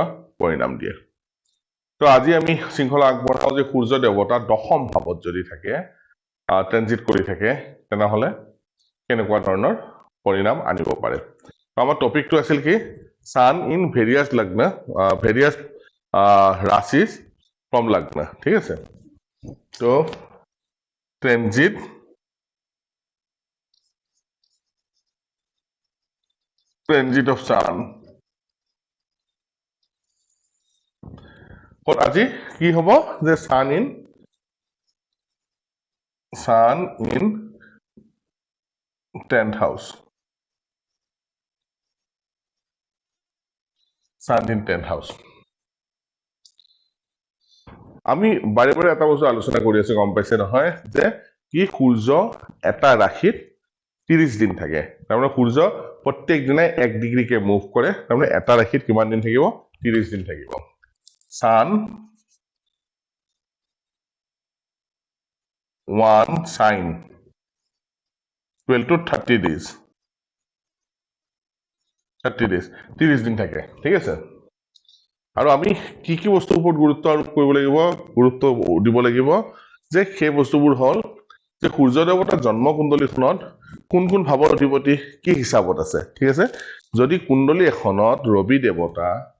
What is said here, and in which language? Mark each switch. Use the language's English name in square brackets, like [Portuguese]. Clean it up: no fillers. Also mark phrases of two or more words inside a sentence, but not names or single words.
[Assamese] পৰিণাম দিয়ে তো আজি আমি শৃংখলা আগবঢ়াও যে সূৰ্য দেৱতা দশম ভাৱত যদি থাকে ট্ৰেনজিট কৰি থাকে তেনেহলে কেনেকুৱা ধৰণৰ পৰিণাম আনিব পাৰে তো আমাৰ টপিকটো আছিল কি [English] sun in various lagna various rashis from lagna [Assamese] ঠিক আছে তো ট্ৰেনজিট [English] of sun but [Assamese] আজি কি হ'ব যে [English] sun in 10th house sun in 10th house [Assamese] আমি বাৰে বাৰে এটা বস্তু আলোচনা কৰি আছো গম পাইছে নহয় যে কি সূৰ্য এটা ৰাশিত 30 দিন থাকে তাৰমানে সূৰ্য প্ৰত্যেক দিনাই 1 ডিগ্ৰী কে মুভ কৰে তাৰমানে এটা ৰাশিত কিমান দিন থাকিব 30 দিন থাকিব [English] sun one sign equal to 30 days [Assamese] 30 দিন থাকে ঠিক আছে আৰু আমি কি কি বস্তুৰ ওপৰত গুৰুত্ব আৰোপ কৰিব লাগিব গুৰুত্ব দিব লাগিব যে সেই বস্তুবোৰ হল যে সূৰ্য দেৱতাৰ জন্ম কুণ্ডলীখনত কোন কোন ভাৱৰ অধিপতি কি হিচাপত আছে ঠিক আছে যদি কুণ্ডলী এখনত ৰবি দেৱতা